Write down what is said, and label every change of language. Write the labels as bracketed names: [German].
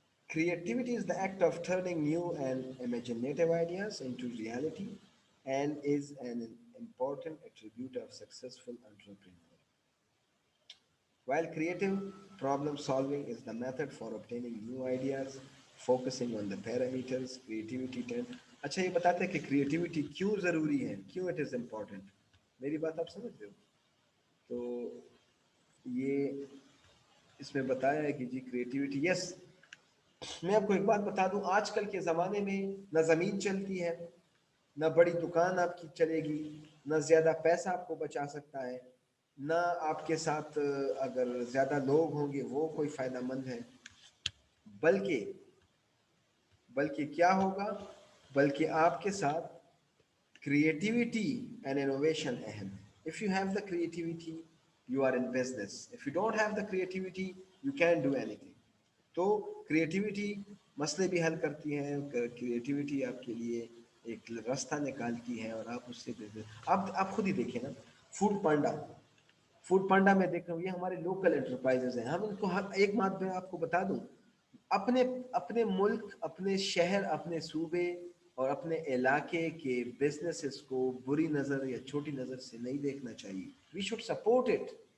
[English] Creativity is the act of turning new and imaginative ideas into reality and is an important attribute of successful entrepreneur. While creative problem solving is the method for obtaining new ideas, focusing on the parameters, creativity tend. [Urdu] اچھا یہ بتاتے ہیں کہ creativity کیوں ضروری ہے, کیوں [English] It is important. [Urdu] میری بات آپ سمجھ رہے ہو؟ تو یہ اس میں بتایا ہے کہ جی کریٹیوٹی یس. میں آپ کو ایک بات بتا دوں, آج کل کے زمانے میں نہ زمین چلتی ہے, نہ بڑی دکان آپ کی چلے گی, نہ زیادہ پیسہ آپ کو بچا سکتا ہے, نہ آپ کے ساتھ اگر زیادہ لوگ ہوں گے وہ کوئی فائدہ مند ہے, بلکہ کیا ہوگا, بلکہ آپ کے ساتھ کریٹیوٹی اینڈ انوویشن اہم ہے. [English] If you have the creativity, you are in business. If you don't have the creativity, you can't do anything. [Urdu] تو کریٹیوٹی مسئلے بھی حل کرتی ہیں، کریٹیوٹی آپ کے لیے ایک راستہ نکالتی ہے، اور آپ اس سے آپ خود ہی دیکھیں نا، فوڈ پانڈا، فوڈ پانڈا میں دیکھ رہا ہوں، یہ ہمارے لوکل انٹرپرائزز ہیں. ہم ان کو ایک بات میں آپ کو بتا دوں، اپنے اپنے ملک، اپنے شہر، اپنے صوبے اور اپنے علاقے کے بزنسز کو بری نظر یا چھوٹی نظر سے نہیں دیکھنا چاہیے. [English] We should support it.